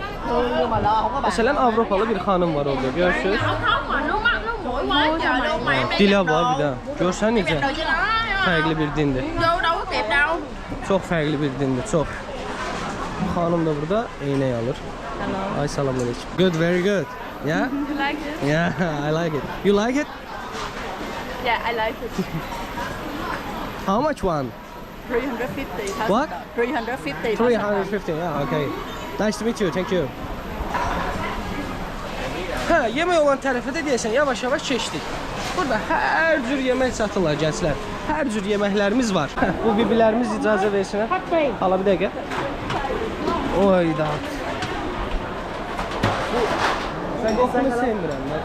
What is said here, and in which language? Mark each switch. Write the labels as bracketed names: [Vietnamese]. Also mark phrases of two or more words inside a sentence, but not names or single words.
[Azerbaijani] Məsələn, Avropalı bir xanım var orada. Görürsünüz? Dilə var bir də. Görsən necə? Fərqli bir dindir. Çox fərqli bir dindir, çox. Xanım da burada eynək alır. Ay, salam aleyküm. [English] Good, very good. Yeah? You like it? Yeah, I like it. You like it? Yeah, I like it. How much one? 350. What? 350. 350, yeah, okay. Nice to meet you, thank you. [Azerbaijani] Hə, yemək olan tərəfə də deyəsən, yavaş-yavaş keçdik. Burada hər cür yemək satırlar gənclər. Hər cür yeməklərimiz var. Bu bibilərimiz icazə versinlər. Hala bir dəqiqə. Oyda. Mən qoxunu sevmirəm.